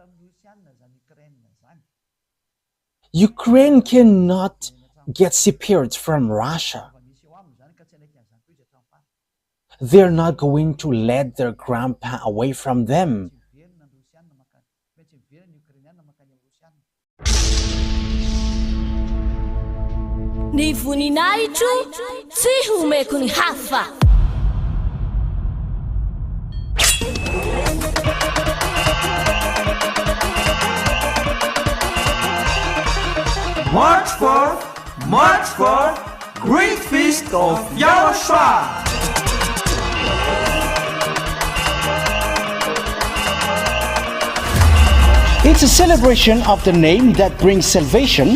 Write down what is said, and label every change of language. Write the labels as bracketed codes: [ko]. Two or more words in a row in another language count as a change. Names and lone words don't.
[en] Ukraine cannot get separate from Russia. They're not going to let their grandpa away from them. [mg] Ni voninahitro tsy homeko ny hafa. [en] March 4th, Great Feast of YAHOSHUAH. It's a celebration of the name that brings salvation,